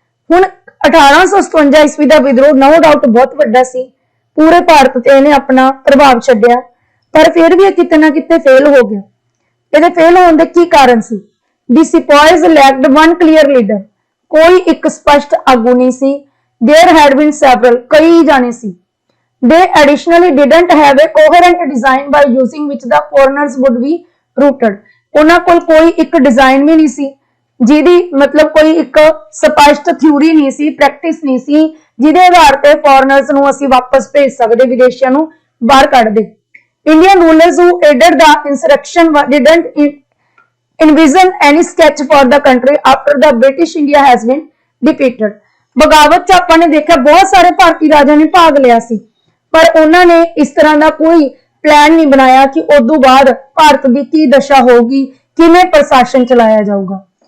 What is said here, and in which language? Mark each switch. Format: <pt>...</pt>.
<pa>ਹੁਣ 1857 ਈਸਵੀ ਦਾ ਵਿਦਰੋਹ</pa> <en>no doubt</en> <pa>ਬਹੁਤ ਵੱਡਾ ਸੀ ਪੂਰੇ ਭਾਰਤ ਤੇ ਇਹਨੇ ਆਪਣਾ ਪ੍ਰਭਾਵ ਛੱਡਿਆ ਪਰ ਫਿਰ ਵੀ ਇਹ ਕਿਤੇ ਨਾ ਕਿਤੇ ਫੇਲ ਹੋ ਗਿਆ। ਇਹਦੇ ਫੇਲ ਹੋਣ ਦੇ ਕੀ ਕਾਰਨ ਸੀ?</pa> <en>The sepoys lacked one clear leader</en> <pa>ਕੋਈ ਇੱਕ ਸਪਸ਼ਟ ਆਗੂ ਨਹੀਂ ਸੀ।</pa> <en>There had been several</en> <pa>ਕਈ ਜਾਣੇ ਸੀ।</pa> <en>They additionally didn't have a coherent design by using which the foreigners would be routed</en> <pa>ਉਹਨਾਂ ਕੋਲ ਕੋਈ ਇੱਕ ਡਿਜ਼ਾਈਨ ਵੀ ਨਹੀਂ ਸੀ ਜਿਹਦੀ ਮਤਲਬ ਕੋਈ ਇੱਕ ਸਪਸ਼ਟ ਥਿਊਰੀ ਨਹੀਂ ਸੀ ਪ੍ਰੈਕਟਿਸ ਨਹੀਂ ਸੀ ਜਿਹਦੇ ਆਧਾਰ ਤੇ ਫੋਰਨਰਸ ਨੂੰ ਅਸੀਂ ਵਾਪਸ ਭੇਜ ਸਕਦੇ ਵਿਦੇਸ਼ੀਆਂ ਨੂੰ ਬਾਹਰ ਕੱਢ ਦੇ।</pa> <en>Indian rulers who aided the insurrection didn't envision any sketch for the country after the British India has been defeated।</en> <pa>ਬਗਾਵਤ 'ਚ ਆਪਾਂ ਨੇ ਦੇਖਿਆ ਬਹੁਤ ਸਾਰੇ ਭਾਰਤੀ ਰਾਜਿਆਂ ਨੇ ਭਾਗ ਲਿਆ ਸੀ ਪਰ ਉਹਨਾਂ ਨੇ ਇਸ ਤਰ੍ਹਾਂ ਦਾ ਕੋਈ ਪਲਾਨ ਨਹੀਂ ਬਣਾਇਆ ਕਿ ਉਦੋਂ ਬਾਅਦ ਭਾਰਤ ਦੀ ਕੀ ਦਸ਼ਾ ਹੋਊਗੀ ਕਿਵੇਂ ਪ੍ਰਸ਼ਾਸਨ ਚਲਾਇਆ ਜਾਊਗਾ।</pa>